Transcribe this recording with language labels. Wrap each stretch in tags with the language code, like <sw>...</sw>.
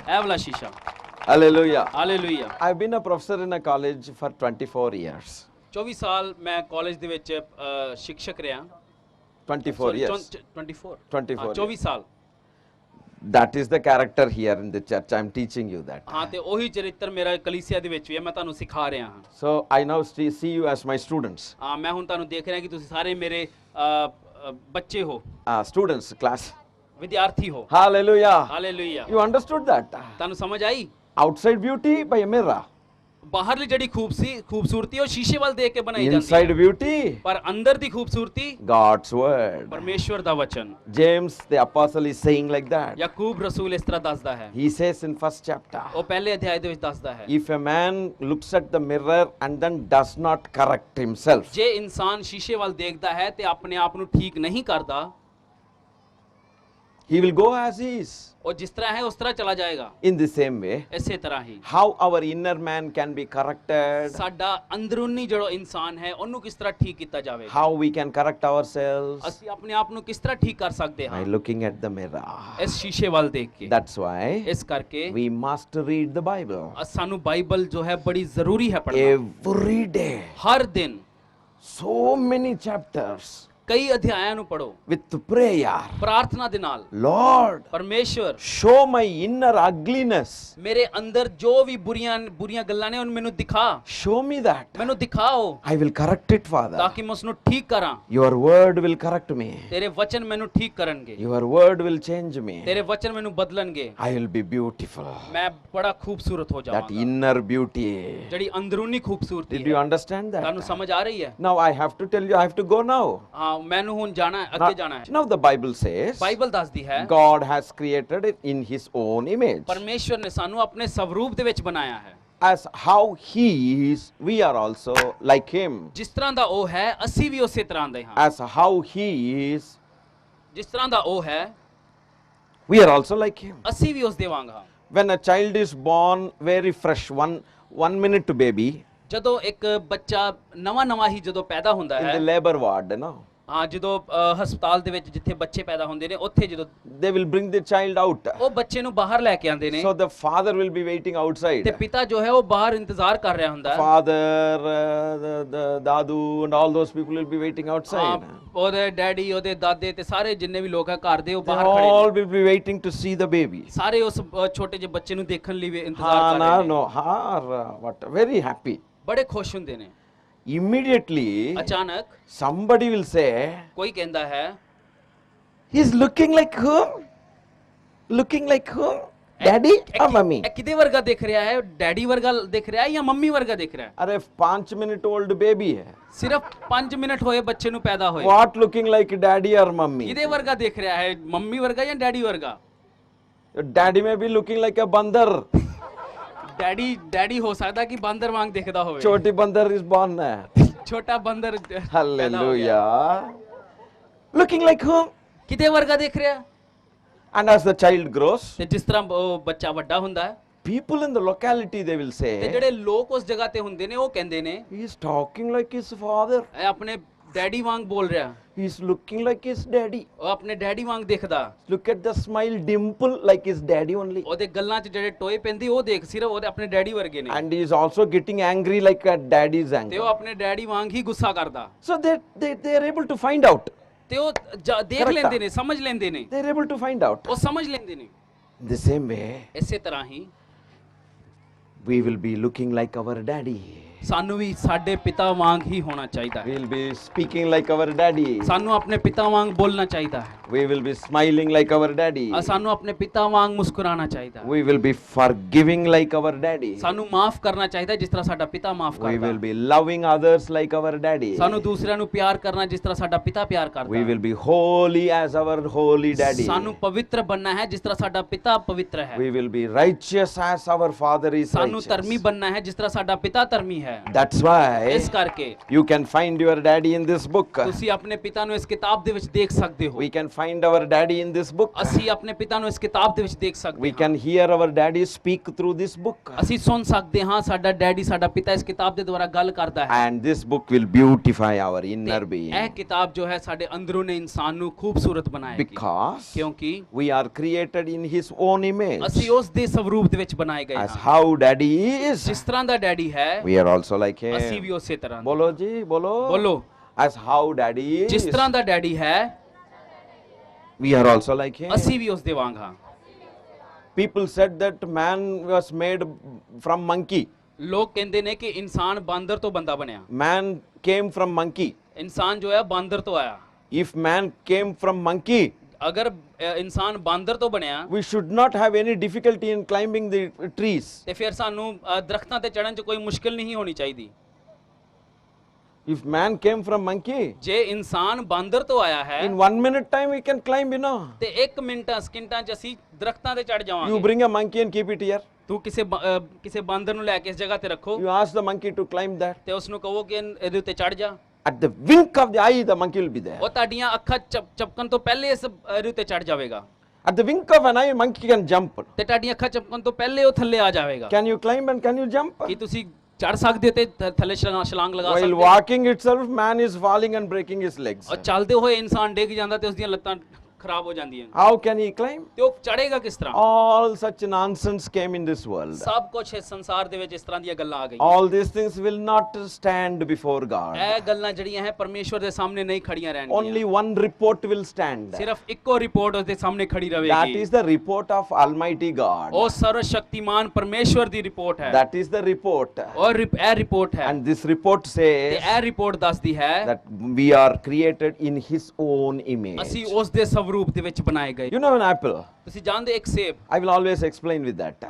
<pa>ਇਹ ਵਾਲਾ ਸ਼ੀਸ਼ਾ।</pa> <en>Hallelujah.</en> <pa>Hallelujah.</pa> <en>I've been a professor in a college for 24 years.</en> <pa>24 ਸਾਲ ਮੈਂ ਕਾਲਜ ਦੇ ਵਿੱਚ ਸ਼ਿਕਸ਼ਕ ਰਿਹਾ।</pa> <en>24 years. 24 24</en> <pa>24 ਸਾਲ।</pa> <en>That is the character here in the church. I'm teaching you that.</en> <pa>ਹਾਂ ਤੇ ਉਹੀ ਚਰਿੱਤਰ ਮੇਰਾ ਕਲੀਸਿਆ ਦੇ ਵਿੱਚ ਵੀ ਹੈ, ਮੈਂ ਤੁਹਾਨੂੰ ਸਿਖਾ ਰਿਹਾ ਹਾਂ।</pa> <en>So I now see you as my students.</en> <pa>ਹਾਂ ਮੈਂ ਹੁਣ ਤੁਹਾਨੂੰ ਦੇਖ ਰਿਹਾ ਕਿ ਤੁਸੀਂ ਸਾਰੇ ਮੇਰੇ ਬੱਚੇ ਹੋ,</pa> <en>Students, class.</en> <pa>ਵਿਦਿਆਰਥੀ ਹੋ।</pa> <en>Hallelujah.</en> <pa>Hallelujah.</pa> <en>You understood that?</en> <pa>ਤੁਹਾਨੂੰ ਸਮਝ ਆਈ?</pa> <en>Outside beauty by a mirror.</en> <pa>ਬਾਹਰਲੀ ਜਿਹੜੀ ਖੂਬਸੂਰਤੀ ਉਹ ਸ਼ੀਸ਼ੇ ਵੱਲ ਦੇਖ ਕੇ ਬਣਾਈ ਜਾਂਦੀ</pa> <en>Inside</en> <pa>ਹੈ,</pa> <en>beauty,</en> <pa>ਪਰ ਅੰਦਰ ਦੀ ਖੂਬਸੂਰਤੀ</pa> <en>God's word.</en> <pa>ਪਰਮੇਸ਼ਵਰ ਦਾ ਵਚਨ।</pa> <en>James the apostle is saying like that.</en> <pa>Yakub ਰਸੂਲ ਇਸ ਤਰ੍ਹਾਂ ਦੱਸਦਾ ਹੈ।</pa> <en>He says in first chapter,</en> <pa>ਉਹ ਪਹਿਲੇ ਅਧਿਆਇ ਦੇ ਵਿੱਚ ਦੱਸਦਾ ਹੈ,</pa> <en>if a man looks at the mirror and then does not correct himself,</en> <pa>ਜੇ ਇਨਸਾਨ ਸ਼ੀਸ਼ੇ ਵੱਲ ਦੇਖਦਾ ਹੈ ਤੇ ਆਪਣੇ ਆਪ ਨੂੰ ਠੀਕ ਨਹੀਂ ਕਰਦਾ,</pa> <en>he will go as he is.</en> <pa>ਉਹ ਜਿਸ ਤਰ੍ਹਾਂ ਹੈ ਉਸ ਤਰ੍ਹਾਂ ਚਲਾ ਜਾਏਗਾ।</pa> <en>In the same way,</en> <pa>ਇਸੇ ਤਰ੍ਹਾਂ ਹੀ</pa> <en>how our inner man can be corrected,</en> <pa>ਸਾਡਾ ਅੰਦਰੂਨੀ ਜਿਹੜਾ ਇਨਸਾਨ ਹੈ ਉਹਨੂੰ ਕਿਸ ਤਰ੍ਹਾਂ ਠੀਕ ਕੀਤਾ ਜਾਵੇਗਾ?</pa> <en>how we can correct ourselves</en> <pa>ਅਸੀਂ ਆਪਣੇ ਆਪ ਨੂੰ ਕਿਸ ਤਰ੍ਹਾਂ ਠੀਕ ਕਰ ਸਕਦੇ</pa> <en>by</en> <pa>ਹਾਂ?</pa> <en>looking at the mirror.</en> <pa>ਇਸ ਸ਼ੀਸ਼ੇ ਵੱਲ ਦੇਖ ਕੇ।</pa> <en>That's why</en> <pa>ਇਸ ਕਰਕੇ</pa> <en>we must read the Bible</en> <pa>ਸਾਨੂੰ ਬਾਈਬਲ ਜੋ ਹੈ ਬੜੀ ਜ਼ਰੂਰੀ ਹੈ ਪੜ੍ਹਨਾ।</pa> <en>every day.</en> <pa>ਹਰ ਦਿਨ</pa> <en>So many chapters</en> <pa>ਕਈ ਅਧਿਆਇਆਂ ਨੂੰ ਪੜੋ</pa> <en>with prayer.</en> <pa>ਪ੍ਰਾਰਥਨਾ ਦੇ ਨਾਲ।</pa> <en>Lord,</en> <pa>ਪਰਮੇਸ਼ਵਰ</pa> <en>show my inner ugliness.</en> <pa>ਮੇਰੇ ਅੰਦਰ ਜੋ ਵੀ ਬੁਰੀਆਂ ਗੱਲਾਂ ਨੇ ਉਹਨੂੰ ਮੈਨੂੰ ਦਿਖਾ।</pa> <en>Show me that.</en> <pa>ਮੈਨੂੰ ਦਿਖਾਓ</pa> <en>I will correct it,</en> <pa>ਤਾਂ</pa> <en>Father.</en> <pa>ਕਿ ਮੈਂ ਉਸ ਨੂੰ ਠੀਕ ਕਰਾਂ।</pa> <en>Your word will correct me.</en> <pa>ਤੇਰੇ ਵਚਨ ਮੈਨੂੰ ਠੀਕ ਕਰਨਗੇ,</pa> <en>Your word will change me.</en> <pa>ਤੇਰੇ ਵਚਨ ਮੈਨੂੰ ਬਦਲਣਗੇ।</pa> <en>I will be beautiful.</en> <pa>ਮੈਂ ਬੜਾ ਖੂਬਸੂਰਤ ਹੋ</pa> <en>That</en> <pa>ਜਾਵਾਂਗਾ।</pa> <en>inner beauty.</en> <pa>ਜਿਹੜੀ ਅੰਦਰੂਨੀ ਖੂਬਸੂਰਤੀ</pa> <en>Did you</en> <pa>ਹੈ,</pa> <en>understand</en> <pa>ਤੁਹਾਨੂੰ</pa> <en>that?</en> <pa>ਸਮਝ ਆ ਰਹੀ ਹੈ?</pa> <en>Now I have to tell you, I have to go now.</en> <pa>ਹਾਂ ਮੈਨੂੰ ਹੁਣ ਜਾਣਾ ਹੈ, ਅੱਗੇ ਜਾਣਾ ਹੈ।</pa> <en>Now the Bible says</en> <pa>Bible ਦੱਸਦੀ ਹੈ</pa> <en>God has created it in His own image.</en> <pa>ਪਰਮੇਸ਼ਵਰ ਨੇ ਸਾਨੂੰ ਆਪਣੇ ਸਵਰੂਪ ਦੇ ਵਿੱਚ ਬਣਾਇਆ ਹੈ।</pa> <en>As how He is, we are also like Him.</en> <pa>ਜਿਸ ਤਰ੍ਹਾਂ ਦਾ ਉਹ ਹੈ ਅਸੀਂ ਵੀ ਉਸੇ ਤਰ੍ਹਾਂ ਦੇ ਹਾਂ।</pa> <en>As how He is,</en> <pa>ਜਿਸ ਤਰ੍ਹਾਂ ਦਾ ਉਹ ਹੈ</pa> <en>we are also like Him.</en> <pa>ਅਸੀਂ ਵੀ ਉਸ ਦੇ ਵਾਂਗ ਹਾਂ।</pa> <en>When a child is born very fresh, one minute baby</en> <pa>ਜਦੋਂ ਇੱਕ ਬੱਚਾ ਨਵਾਂ ਹੀ ਜਦੋਂ ਪੈਦਾ ਹੁੰਦਾ</pa> <en>in</en> <pa>ਹੈ,</pa> <en>the labor ward,</en> <pa>ਹਾਂ ਜਦੋਂ ਹਸਪਤਾਲ ਦੇ ਵਿੱਚ ਜਿੱਥੇ ਬੱਚੇ ਪੈਦਾ ਹੁੰਦੇ ਨੇ ਉੱਥੇ ਜਦੋਂ</pa> <en>they will bring the child out.</en> <pa>ਉਹ ਬੱਚੇ ਨੂੰ ਬਾਹਰ ਲੈ ਕੇ ਆਉਂਦੇ ਨੇ</pa> <en>So the father will be waiting</en> <pa>ਤੇ</pa> <en>outside.</en> <pa>ਪਿਤਾ ਜੋ ਹੈ ਉਹ ਬਾਹਰ ਇੰਤਜ਼ਾਰ ਕਰ ਰਿਹਾ ਹੁੰਦਾ ਹੈ।</pa> <en>Father, the dadu and all those people will be waiting</en> <pa>ਹਾਂ,</pa> <en>outside.</en> <pa>ਉਹਦੇ ਡੈਡੀ ਉਹਦੇ ਦਾਦੇ ਤੇ ਸਾਰੇ ਜਿੰਨੇ ਵੀ ਲੋਕ ਹੈ ਘਰ ਦੇ ਉਹ</pa> <en>They</en> <pa>ਬਾਹਰ ਖੜੇ</pa> <en>all</en> <pa>ਨੇ।</pa> <en>will be waiting to see the baby.</en> <pa>ਸਾਰੇ ਉਸ ਛੋਟੇ ਜਿਹੇ ਬੱਚੇ ਨੂੰ ਦੇਖਣ ਲਈ ਵੀ ਇੰਤਜ਼ਾਰ ਕਰ ਰਹੇ ਨੇ।</pa> <en>No, what? Very happy.</en> <pa>ਬੜੇ ਖੁਸ਼ ਹੁੰਦੇ ਨੇ।</pa> <en>immediately</en> <hi>अचानक</hi> <en>somebody will say,</en> <hi>कोई कहता है</hi> <en>he's looking like whom? Looking like whom? Daddy or mummy?</en> <pa>ਇਹ ਕਿਹਦੇ ਵਰਗਾ ਦਿਖ ਰਿਹਾ ਹੈ? ਡੈਡੀ ਵਰਗਾ ਦਿਖ ਰਿਹਾ ਹੈ ਜਾਂ ਮੰਮੀ ਵਰਗਾ ਦਿਖ ਰਿਹਾ ਹੈ?</pa> <en>अरे 5 minute old baby</en> <hi>hai.</hi> <pa>ਸਿਰਫ 5 ਮਿੰਟ ਹੋਏ ਬੱਚੇ ਨੂੰ ਪੈਦਾ ਹੋਏ,</pa> <en>What looking like daddy or mummy?</en> <pa>ਕਿਹਦੇ ਵਰਗਾ ਦਿਖ ਰਿਹਾ ਹੈ? ਮੰਮੀ ਵਰਗਾ ਜਾਂ ਡੈਡੀ ਵਰਗਾ?</pa> <en>Daddy may be looking like a bandar.</en> <pa>Daddy ਹੋ ਸਕਦਾ ਕਿ ਬਾਂਦਰ ਵਾਂਗ ਦਿਖਦਾ ਹੋਵੇ।</pa> <hi>Choti bandar</hi> <en>is born</en> <hi>hai.</hi> <pa>ਛੋਟਾ ਬਾਂਦਰ ਪੈਦਾ ਹੋ ਗਿਆ।</pa> <en>Hallelujah. Looking like whom?</en> <pa>ਕਿਹਦੇ ਵਰਗਾ ਦਿਖ ਰਿਹਾ?</pa> <en>And as the child grows,</en> <pa>ਤੇ ਜਿਸ ਤਰ੍ਹਾਂ ਉਹ ਬੱਚਾ ਵੱਡਾ ਹੁੰਦਾ ਹੈ</pa> <en>people in the locality they will</en> <pa>ਤੇ</pa> <en>say,</en> <pa>ਜਿਹੜੇ ਲੋਕ ਉਸ ਜਗ੍ਹਾ ਤੇ ਹੁੰਦੇ ਨੇ ਉਹ ਕਹਿੰਦੇ ਨੇ</pa> <en>he is talking like his father.</en> <pa>ਇਹ ਆਪਣੇ ਡੈਡੀ ਵਾਂਗ ਬੋਲ ਰਿਹਾ,</pa> <en>He is looking like his daddy.</en> <pa>ਉਹ ਆਪਣੇ ਡੈਡੀ ਵਾਂਗ ਦਿਖਦਾ।</pa> <en>Look at the smile dimple like his daddy only.</en> <pa>ਉਹਦੇ ਗੱਲਾਂ 'ਚ ਜਿਹੜੇ ਟੋਏ ਪੈਂਦੇ ਉਹ ਦੇਖ, ਸਿਰਫ ਉਹਦੇ ਆਪਣੇ ਡੈਡੀ ਵਰਗੇ ਨੇ</pa> <en>And he is also getting angry like a daddy's</en> <pa>ਤੇ</pa> <en>anger.</en> <pa>ਉਹ ਆਪਣੇ ਡੈਡੀ ਵਾਂਗ ਹੀ ਗੁੱਸਾ ਕਰਦਾ</pa> <en>So they are able to find out.</en> <pa>ਤੇ ਉਹ ਦੇਖ</pa> <en>Correct.</en> <pa>ਲੈਂਦੇ ਨੇ, ਸਮਝ ਲੈਂਦੇ ਨੇ,</pa> <en>They are able to find out.</en> <pa>ਉਹ ਸਮਝ ਲੈਂਦੇ ਨੇ।</pa> <en>In the same way,</en> <pa>ਇਸੇ ਤਰ੍ਹਾਂ ਹੀ</pa> <en>we will be looking like our daddy.</en> <pa>ਸਾਨੂੰ ਵੀ ਸਾਡੇ ਪਿਤਾ ਵਾਂਗ ਹੀ ਹੋਣਾ ਚਾਹੀਦਾ ਹੈ।</pa> <en>We will be speaking like our daddy.</en> <pa>ਸਾਨੂੰ ਆਪਣੇ ਪਿਤਾ ਵਾਂਗ ਬੋਲਣਾ ਚਾਹੀਦਾ ਹੈ।</pa> <en>We will be smiling like our daddy.</en> <pa>ਸਾਨੂੰ ਆਪਣੇ ਪਿਤਾ ਵਾਂਗ ਮੁਸਕਰਾਣਾ ਚਾਹੀਦਾ ਹੈ।</pa> <en>We will be forgiving like our daddy.</en> <pa>ਸਾਨੂੰ ਮਾਫ ਕਰਨਾ ਚਾਹੀਦਾ ਹੈ ਜਿਸ ਤਰ੍ਹਾਂ ਸਾਡਾ ਪਿਤਾ ਮਾਫ</pa> <en>We</en> <pa>ਕਰਦਾ</pa> <en>will</en> <pa>ਹੈ।</pa> <en>be loving others like our daddy.</en> <pa>ਸਾਨੂੰ ਦੂਸਰਿਆਂ ਨੂੰ ਪਿਆਰ ਕਰਨਾ ਜਿਸ ਤਰ੍ਹਾਂ ਸਾਡਾ ਪਿਤਾ ਪਿਆਰ ਕਰਦਾ</pa> <en>We</en> <pa>ਹੈ।</pa> <en>will be holy as our holy daddy.</en> <pa>ਸਾਨੂੰ ਪਵਿੱਤਰ ਬਣਨਾ ਹੈ ਜਿਸ ਤਰ੍ਹਾਂ ਸਾਡਾ ਪਿਤਾ ਪਵਿੱਤਰ ਹੈ।</pa> <en>We will be righteous as our father is</en> <pa>ਸਾਨੂੰ ਧਰਮੀ</pa> <en>righteous.</en> <pa>ਬਣਨਾ ਹੈ ਜਿਸ ਤਰ੍ਹਾਂ ਸਾਡਾ ਪਿਤਾ ਧਰਮੀ ਹੈ।</pa> <en>That's why</en> <pa>ਇਸ ਕਰਕੇ</pa> <en>you can find your daddy in this book.</en> <pa>ਤੁਸੀਂ ਆਪਣੇ ਪਿਤਾ ਨੂੰ ਇਸ ਕਿਤਾਬ ਦੇ ਵਿੱਚ ਦੇਖ ਸਕਦੇ ਹੋ।</pa> <en>We can find our daddy in this book.</en> <pa>ਅਸੀਂ ਆਪਣੇ ਪਿਤਾ ਨੂੰ ਇਸ ਕਿਤਾਬ ਦੇ ਵਿੱਚ ਦੇਖ ਸਕਦੇ</pa> <en>We</en> <pa>ਹਾਂ।</pa> <en>can hear our daddy speak through this book.</en> <pa>ਅਸੀਂ ਸੁਣ ਸਕਦੇ ਹਾਂ ਸਾਡਾ ਡੈਡੀ ਸਾਡਾ ਪਿਤਾ ਇਸ ਕਿਤਾਬ ਦੇ ਦੁਆਰਾ ਗੱਲ ਕਰਦਾ ਹੈ।</pa> <en>And this book will beautify our inner</en> <pa>ਤੇ ਇਹ</pa> <en>being.</en> <pa>ਕਿਤਾਬ ਜੋ ਹੈ ਸਾਡੇ ਅੰਦਰੂਨੀ ਇਨਸਾਨ ਨੂੰ ਖੂਬਸੂਰਤ ਬਣਾਏਗੀ</pa> <en>Because</en> <pa>ਕਿਉਂਕਿ</pa> <en>we are created in his own image.</en> <pa>ਅਸੀਂ ਉਸ ਦੇ ਸਵਰੂਪ ਦੇ ਵਿੱਚ ਬਣਾਏ ਗਏ</pa> <en>As</en> <pa>ਹਾਂ।</pa> <en>how daddy is,</en> <pa>ਜਿਸ ਤਰ੍ਹਾਂ ਦਾ ਡੈਡੀ ਹੈ</pa> <en>we are also like</en> <pa>ਅਸੀਂ ਵੀ</pa> <en>him.</en> <pa>ਉਸੇ ਤਰ੍ਹਾਂ ਦੇ।</pa> <hi>Bolo ji, bolo.</hi> <pa>ਬੋਲੋ,</pa> <en>As how daddy</en> <pa>ਜਿਸ</pa> <en>is,</en> <pa>ਤਰ੍ਹਾਂ ਦਾ ਡੈਡੀ ਹੈ</pa> <en>we are also like him.</en> <pa>ਅਸੀਂ ਵੀ ਉਸ ਦੇ ਵਾਂਗ ਹਾਂ।</pa> <en>People said that man was made from monkey.</en> <pa>ਲੋਕ ਕਹਿੰਦੇ ਨੇ ਕਿ ਇਨਸਾਨ ਬਾਂਦਰ ਤੋਂ ਬੰਦਾ ਬਣਿਆ।</pa> <en>Man came from monkey.</en> <pa>ਇਨਸਾਨ ਜੋ ਹੈ ਬਾਂਦਰ ਤੋਂ ਆਇਆ।</pa> <en>If man came from monkey,</en> <pa>ਅਗਰ ਇਨਸਾਨ ਬਾਂਦਰ ਤੋਂ ਬਣਿਆ</pa> <en>we should not have any difficulty in climbing the trees.</en> <pa>ਤੇ ਫਿਰ ਸਾਨੂੰ ਦਰਖਤਾਂ ਤੇ ਚੜ੍ਹਨ 'ਚ ਕੋਈ ਮੁਸ਼ਕਿਲ ਨਹੀਂ ਹੋਣੀ ਚਾਹੀਦੀ।</pa> <en>If man came from monkey,</en> <pa>ਜੇ ਇਨਸਾਨ ਬਾਂਦਰ ਤੋਂ ਆਇਆ ਹੈ</pa> <en>in 1 minute time we can climb, you know.</en> <pa>ਤੇ 1 ਮਿੰਟਾਂ ਸਕਿੰਟਾਂ 'ਚ ਅਸੀਂ ਦਰਖਤਾਂ ਤੇ ਚੜ੍ਹ</pa> <en>You</en> <pa>ਜਾਵਾਂਗੇ।</pa> <en>bring a monkey and keep it here.</en> <pa>ਤੂੰ ਕਿਸੇ ਬਾਂਦਰ ਨੂੰ ਲੈ ਕੇ ਇਸ ਜਗ੍ਹਾ ਤੇ ਰੱਖੋ</pa> <en>You ask the monkey to climb that.</en> <pa>ਤੇ ਉਸ ਨੂੰ ਕਹੋ ਕਿ ਇਹਦੇ ਉੱਤੇ ਚੜ੍ਹ ਜਾ।</pa> <en>At the wink of the eye, the monkey will be there.</en> <pa>ਉਹ ਤੁਹਾਡੀਆਂ ਅੱਖਾਂ ਚਪਕਣ ਤੋਂ ਪਹਿਲੇ ਇਸ ਇਹਦੇ ਉੱਤੇ ਚੜ੍ਹ ਜਾਵੇਗਾ।</pa> <en>At the wink of an eye, monkey can jump.</en> <pa>ਤੇ ਤੁਹਾਡੀਆਂ ਅੱਖਾਂ ਚਪਕਣ ਤੋਂ ਪਹਿਲੇ ਉਹ ਥੱਲੇ ਆ ਜਾਵੇਗਾ।</pa> <en>Can you climb and can you jump?</en> <pa>ਕੀ ਤੁਸੀਂ ਚੜ੍ਹ ਸਕਦੇ ਹੋ ਤੇ ਥੱਲੇ ਛਲਾਂਗ ਲਗਾ</pa> <en>While</en> <pa>ਸਕਦੇ ਹੋ?</pa> <en>walking itself, man is falling and breaking his legs.</en> <pa>ਔਰ ਚੱਲਦੇ ਹੋਏ ਇਨਸਾਨ ਡਿੱਗ ਜਾਂਦਾ ਤੇ ਉਸ ਦੀਆਂ ਲੱਤਾਂ ਖਰਾਬ ਹੋ ਜਾਂਦੀਆਂ</pa> <en>How can he climb?</en> <pa>ਤੇ ਉਹ ਚੜ੍ਹੇਗਾ ਕਿਸ ਤਰ੍ਹਾਂ?</pa> <en>All such nonsense came in this world.</en> <pa>ਸਭ ਕੁਝ ਇਸ ਸੰਸਾਰ ਦੇ ਵਿੱਚ ਇਸ ਤਰ੍ਹਾਂ ਦੀਆਂ ਗੱਲਾਂ ਆ ਗਈਆਂ।</pa> <en>All these things will not stand before God.</en> <pa>ਇਹ ਗੱਲਾਂ ਜਿਹੜੀਆਂ ਹੈ ਪਰਮੇਸ਼ਵਰ ਦੇ ਸਾਹਮਣੇ ਨਹੀਂ ਖੜੀਆਂ ਰਹਿਣਗੀਆਂ।</pa> <en>Only one report will stand.</en> <pa>ਸਿਰਫ ਇੱਕੋ ਰਿਪੋਰਟ ਉਸ ਦੇ ਸਾਹਮਣੇ ਖੜੀ</pa> <en>That</en> <pa>ਰਹੇਗੀ।</pa> <en>is the report of Almighty God.</en> <pa>ਉਹ ਸਰਵ ਸ਼ਕਤੀਮਾਨ ਪਰਮੇਸ਼ਵਰ ਦੀ ਰਿਪੋਰਟ ਹੈ।</pa> <en>That is the report.</en> <pa>ਔਰ ਇਹ ਰਿਪੋਰਟ ਹੈ</pa> <en>And this report</en> <pa>ਤੇ</pa> <en>says</en> <pa>ਇਹ ਰਿਪੋਰਟ ਦੱਸਦੀ ਹੈ</pa> <en>that we are created in His own image.</en> <pa>ਅਸੀਂ ਉਸ ਦੇ ਸਵਰੂਪ ਦੇ ਵਿੱਚ ਬਣਾਏ ਗਏ।</pa> <en>You know an apple?</en> <pa>ਤੁਸੀਂ ਜਾਣਦੇ ਇੱਕ ਸੇਬ,</pa> <en>I will always explain with that.</en>